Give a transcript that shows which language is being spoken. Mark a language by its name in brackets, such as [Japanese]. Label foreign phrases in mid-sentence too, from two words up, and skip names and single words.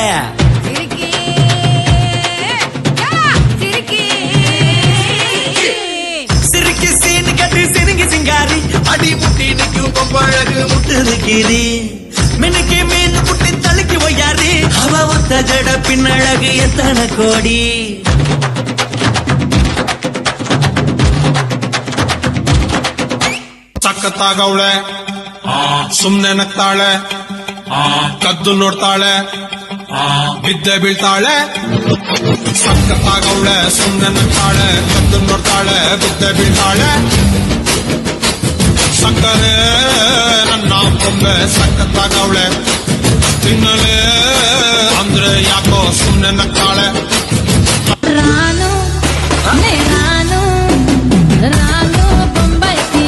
[Tamil] சிறுக்கி சீனு கட்டி சிறுங்கி சிங்காரி அடி முட்டி நிற்கும் பொம்பழகு முட்டுது கீரி மினுக்கி மீன் குட்டி தழுக்கி ஒய்யாரி அவ ஒத்த ஜட பின்னழகு எத்தனை கோடி. [Kannada] ಸಖತ್ತಾಗವಳೆ ಸುಮ್ನೆ ನಗ್ತಾಳೆ ಕದ್ದು ನೋಡ್ತಾಳೆ ಬಿದ್ದೆ ಬೀಳ್ತಾಳೆ. ಸಖತ್ತಾಗವಳೆ ಸುಮ್ನೆ ನಗ್ತಾಳೆ ಕದ್ದು ನೋಡ್ತಾಳೆ ಬಿದ್ದೆ ಬೀಳ್ತಾಳೆ. ಸಕ್ಕರೆ ನನ್ನ ಕೊಂಬೆ ಸಖತ್ತಾಗವಳೆ ತಿನ್ನಲೆ ಅಂದ್ರೆ ಯಾಕೋ ಸುಮ್ನೆ ನಗ್ತಾಳೆ. [Telugu] రాను నే రాను రాను బొంబాయి